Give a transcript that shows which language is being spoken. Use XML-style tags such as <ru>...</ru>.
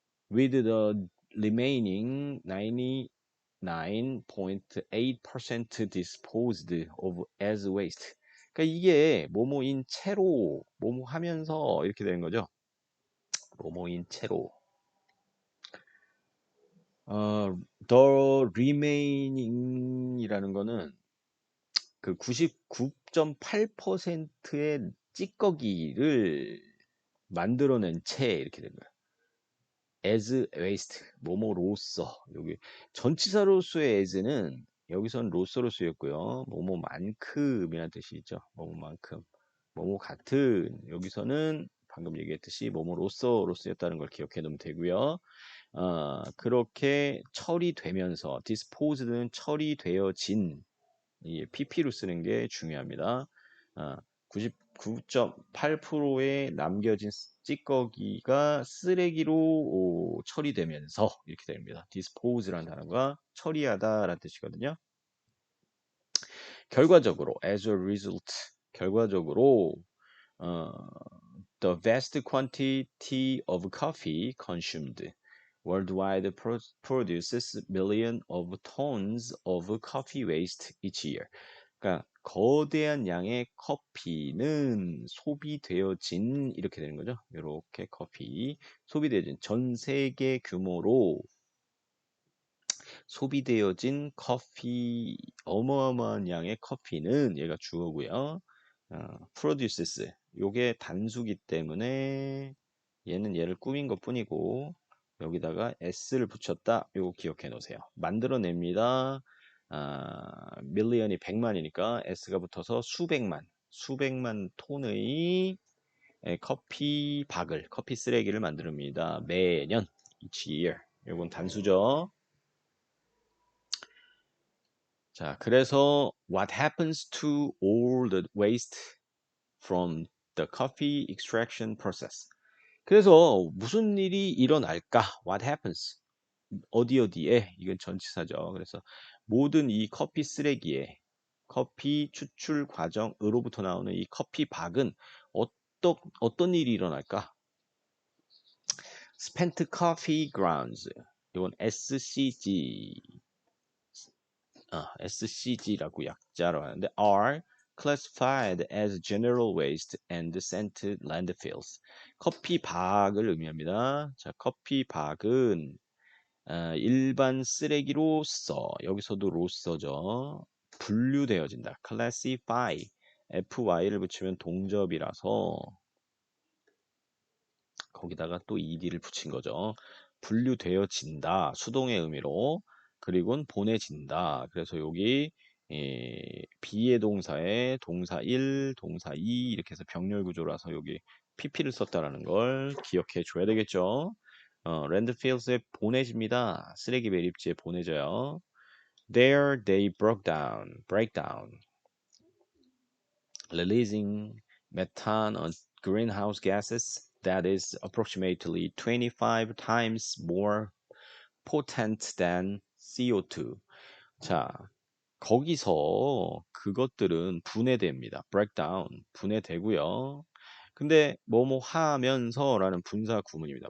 <en>With the remaining 99.8% disposed of as waste.</en> <ko>그러니까 이게 뭐뭐인 채로 뭐뭐 하면서 이렇게 되는 거죠. 뭐뭐인 채로.</ko> <en>The remaining</en> <ko>이라는 거는 그 99.8%의 찌꺼기를 만들어낸 채 이렇게 된 거예요.</ko> <en>as waste</en> <ko>뭐뭐로써 여기 전치사로서의 as는 여기선 로서로 쓰였고요. 뭐뭐만큼이라는 뜻이 있죠. 뭐뭐만큼 뭐뭐 같은 여기서는 방금 얘기했듯이 뭐뭐로서로 쓰였다는 걸 기억해 놓으면 되고요. 그렇게 처리되면서 disposed는 처리되어진 이 pp로 쓰는 게 중요합니다. 99.8%의 남겨진 찌꺼기가 쓰레기로 처리되면서 이렇게 됩니다. dispose라는 단어가 처리하다라는 뜻이거든요. 결과적으로</ko> <en>as a result 결과적으로 the vast quantity of coffee consumed worldwide produces millions of tons of coffee waste each year.</en> <ko>그러니까 거대한 양의 커피는 소비되어진 이렇게 되는 거죠. 이렇게 커피 소비되어진 전 세계 규모로 소비되어진 커피, 어마어마한 양의 커피는 얘가 주어고요. produces, 요게 단수기 때문에 얘는 얘를 꾸민 것 뿐이고 여기다가 s를 붙였다. 요거 기억해 놓으세요. 만들어냅니다. 밀리언이 100만이니까 s가 붙어서 수백만 톤의 커피 박을, 커피 쓰레기를 만듭니다. 매년,</ko> <en>each year.</en> <ko>요건 단수죠. 자, 그래서</ko> <en>what happens to all the waste from the coffee extraction process?</en> <ko>그래서 무슨 일이 일어날까?</ko> <en>What happens?</en> <ko>어디 어디에? 이건 전치사죠. 그래서 모든 이 커피 쓰레기에 커피 추출 과정으로부터 나오는 이 커피 박은 어떤 일이 일어날까?</ko> <en>Spent coffee grounds. 이건 SCG.</en> <ko>SCG라고 약자로 하는데</ko> <en>are classified as general waste and sent to landfills.</en> <ko>커피 박을 의미합니다. 자, 커피 박은 일반 쓰레기로서 여기서도 로서죠. 분류되어진다. classify fy를 붙이면 동접이라서 거기다가 또 ed를 붙인 거죠. 분류되어진다. 수동의 의미로. 그리고는 보내진다. 그래서 여기 비의 동사에 동사 1, 동사 2 이렇게 해서 병렬 구조라서 여기 pp를 썼다라는 걸 기억해 줘야 되겠죠. 랜드필스에 보내집니다. 쓰레기 매립지에 보내져요.</ko> <en>There they break down, releasing methane on greenhouse gases that is approximately 25 times more potent than CO2.</en> <ko>자, 거기서 그것들은 분해됩니다. breakdown, 분해되고요. 근데 뭐뭐 하면서라는 분사 구문입니다.</ko>